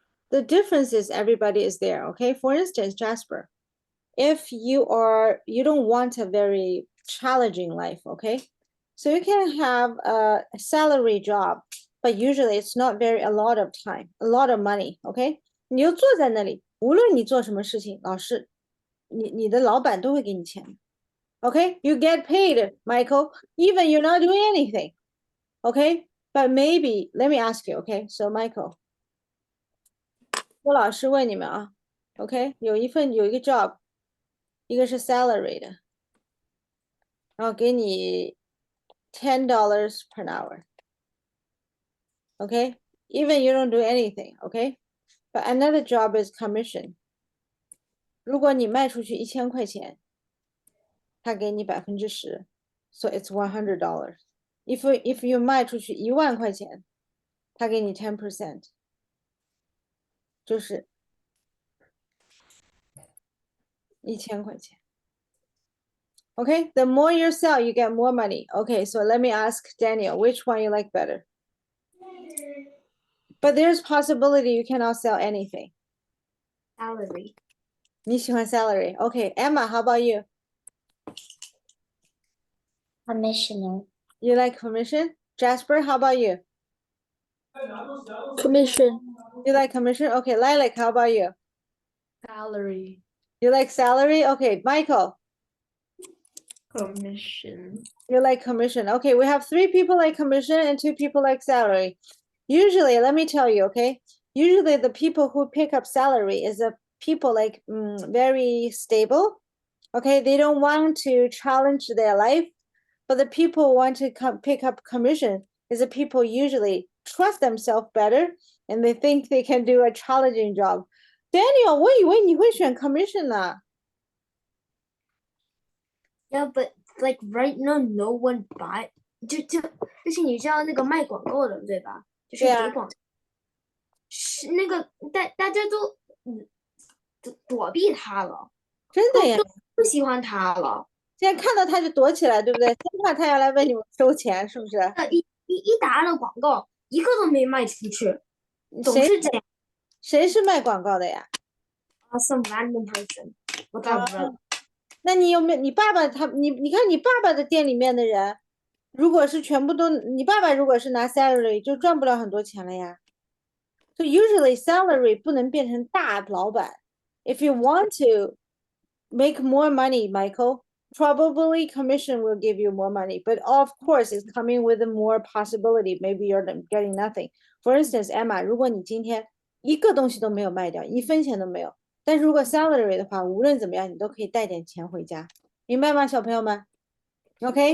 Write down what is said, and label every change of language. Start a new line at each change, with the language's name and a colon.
English: The difference is everybody is there, okay? For instance, Jasper, if you don't want a very challenging life, okay? So you can have a salary job, but usually it's not a lot of time, a lot of money, okay?
Chinese: 你就坐在那里，无论你做什么事情，老师，你的老板都会给你钱。
English: Okay, you get paid, Michael, even you're not doing anything. Okay, but maybe let me ask you. Okay, so
Chinese: Michael, 我老师问你们啊 ，OK，有一个 job，一个是 salary 的，然后给你$10
English: per hour. Okay, even you don't do anything. Okay, but another job is commission.
Chinese: 如果你卖出去1000块钱，他给你10%,
English: so it's $100. If you
Chinese: 卖出去1万块钱，他给你 10%, 就是1000块钱。
English: Okay, the more you sell, you get more money. Okay, so let me ask Daniel, which one you like better? But there's possibility you cannot sell anything. Salary.
Chinese: 你喜欢
English: salary. Okay, Emma, how about you? Commissioner. You like commission? Jasper, how about you? Commission. You like commission? Okay, Lilac, how about you? Salary. You like salary? Okay, Michael, Commission. you like commission. Okay, we have 3 people like commission and 2 people like salary. Usually, let me tell you, okay? Usually the people who pick up salary is the people like very stable. Okay, they don't want to challenge their life, but the people who want to pick up commission is the people usually trust themselves better and they think they can do a challenging job.
Chinese: Daniel, 我以为你会选 commission 呢。
English: Yeah, but like right now, no one buy.
Chinese: 就是你知道那个卖广告的对吧？就是对啊给广，是那个大家都躲避他了，真的呀，不喜欢他了。现在看到他就躲起来，对不对？生怕他要来问你们收钱，是不是？一打了广告，一个都没卖出去，总是这样。谁是卖广告的呀？
English: Some random person，
Chinese: 我找不着。那你有没有你爸爸你看你爸爸的店里面的人，如果是全部都你爸爸如果是拿 salary 就赚不了很多钱了呀。
English: So usually
Chinese: salary 不能变成大老板。
English: If you want to make more money, Michael, probably commission will give you more money, but of course it's coming with a more possibility. Maybe you're getting nothing. For instance,
Chinese: Emma, 如果你今天一个东西都没有卖掉，1分钱都没有，但是如果 salary 的话，无论怎么样，你都可以带点钱回家，明白吗，小朋友们 ？
English: Okay?